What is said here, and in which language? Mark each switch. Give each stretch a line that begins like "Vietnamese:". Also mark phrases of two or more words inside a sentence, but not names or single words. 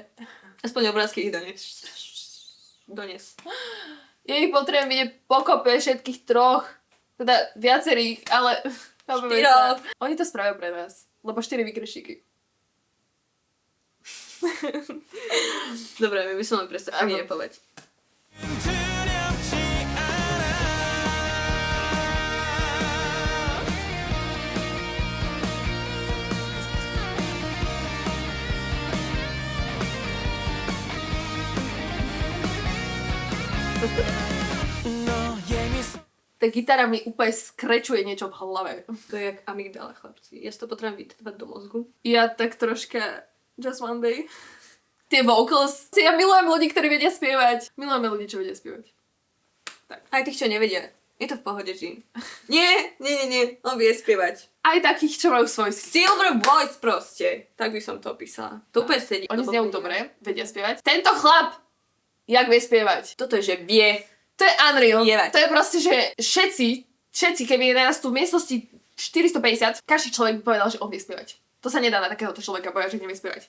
Slovak: Aspoň obrázky ich dones. ja ich potrebujem vidieť pokope všetkých troch. Teda viacerých, ale... chápeme sa. Štyroch. Oni to spravia pre nás. Lebo 4 vykrešíky. Dobre, my by sme len prestali Áno. repovať.
Korean: 두렵지 않아 너의 미소
Slovak: Tá gitara mi úplne skrečuje niečo v hlave. To je jak amygdala, chlapci. Ja si to potrebujem vytvať do mozgu. Ja tak troška Just One Day. Tie vocals. Ja milujem ľudí, ktorí vedia spievať. Milujeme ľudí, čo vedia spievať. Aj tých, čo nevedia. Je to v pohode, Jean. Nie. On vie spievať. Aj takých, čo majú svoj skill.
English: Silver voice
Slovak: proste. Tak by som to opísala. To úplne sedí. Oni to znejú pochopím. dobre, vedia spievať. Tento chlap, jak vie spievať. Toto je, že vie. To je unreal. Spievať. To je proste, že všetci, keby je nás tu v miestnosti 450, každý človek by povedal, že on vie spievať. To sa nedá na takéhoto človeka povedať, že nevie spievať.